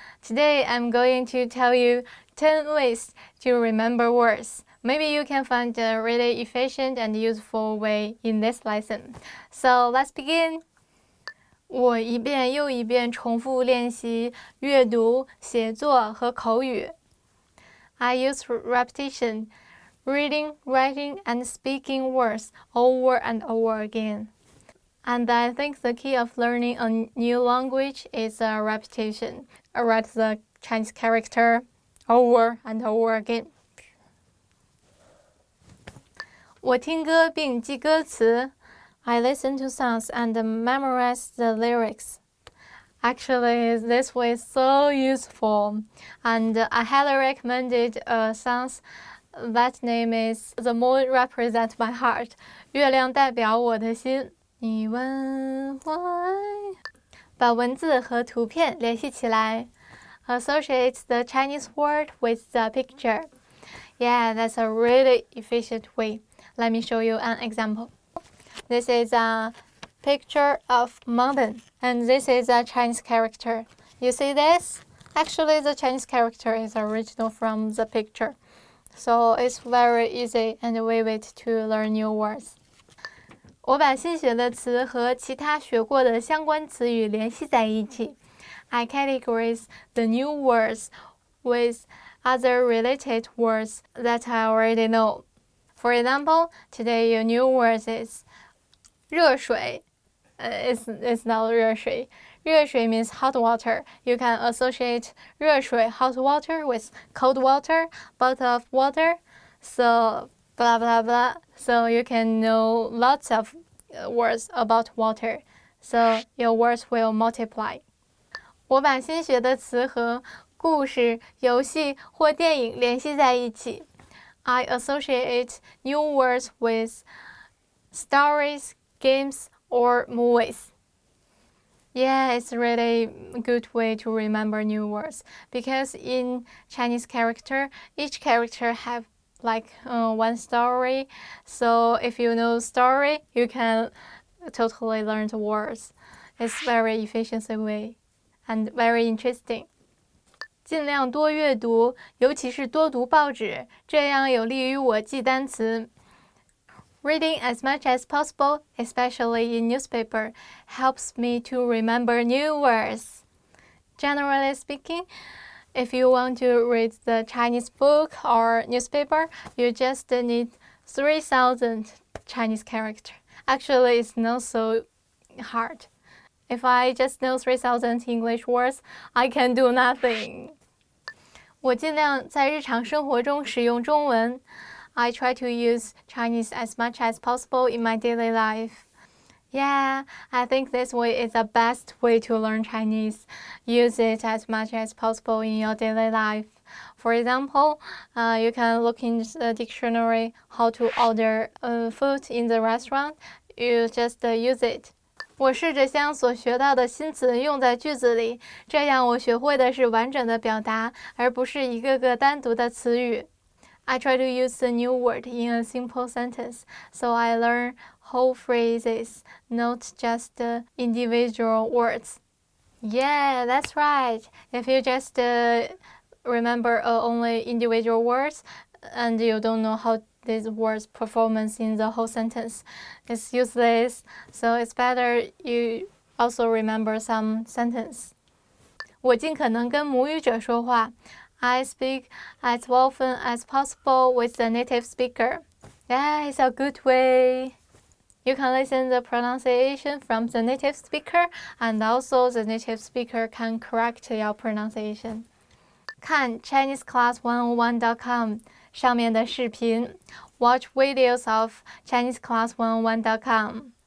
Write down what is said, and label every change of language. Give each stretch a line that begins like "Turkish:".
English: Today I'm going to tell you 10 ways to remember words. Maybe you can find a really efficient and useful way in this lesson. So let's begin.
Chinese: 我一遍又一遍重复练习阅读、写作和口语。
English: I use repetition, reading, writing, and speaking words over and over again. And I think the key of learning a new language is repetition. I write the Chinese character over and over again.
Chinese: 我听歌并记歌词。
English: I listen to songs and memorize the lyrics. Actually, this way is so useful, and I highly recommended songs that name is The Moon Represents My Heart.
Chinese: 月亮代表我的心。你问我把文字和图片联系起来。
English: Associate the Chinese word with the picture. Yeah, that's a really efficient way. Let me show you an example. This is a picture of mountain, and this is a Chinese character. You see this? Actually, the Chinese character is original from the picture, so it's very easy and vivid to learn new words.
Chinese: 我把新学的词和其他学过的相关词语联系在一起。
English: I categorize the new words with other related words that I already know. For example, today your new word is 热水. It's not 热水.热水 means hot water. You can associate 热水 hot water with cold water, bottle of water, so blah blah blah. So you can know lots of words about water. So your words will multiply.
Chinese: 我把新学的词和故事、游戏或电影联系在一起。
English: I associate new words with stories, games, or movies. Yeah, it's really a good way to remember new words because in Chinese character, each character have like one story. So if you know story, you can totally learn the words. It's very efficient way and very interesting.
Chinese: 尽量多阅读，尤其是多读报纸，这样有利于我记单词。
English: Reading as much as possible, especially in newspaper, helps me to remember new words. Generally speaking, If you want to read the Chinese book or newspaper, you just need 3,000 Chinese characters. Actually, it's not so hard. If I just know 3,000 English words, I can do nothing.
Chinese: 我尽量在日常生活中使用中文。
English: I try to use Chinese as much as possible in my daily life. Yeah, I think this way is the best way to learn Chinese. Use it as much as possible in your daily life. For example, you can look in the dictionary how to order food in the restaurant. You just use it.
Chinese: 我试着将所学到的新词用在句子里，这样我学会的是完整的表达，而不是一个个单独的词语。
English: I try to use a new word in a simple sentence, so I learn whole phrases, not just individual words. Yeah, that's right. If you just remember only individual words and you don't know how these words performance in the whole sentence, it's useless. So it's better you also remember some sentence.
Chinese: 我尽可能跟母语者说话。
English: I speak as often as possible with the native speaker. Yeah, it's a good way. You can listen the pronunciation from the native speaker, and also the native speaker can correct your pronunciation.
Chinese: 看 ChineseClass101.com 上面的视频
English: Watch videos of ChineseClass101.com.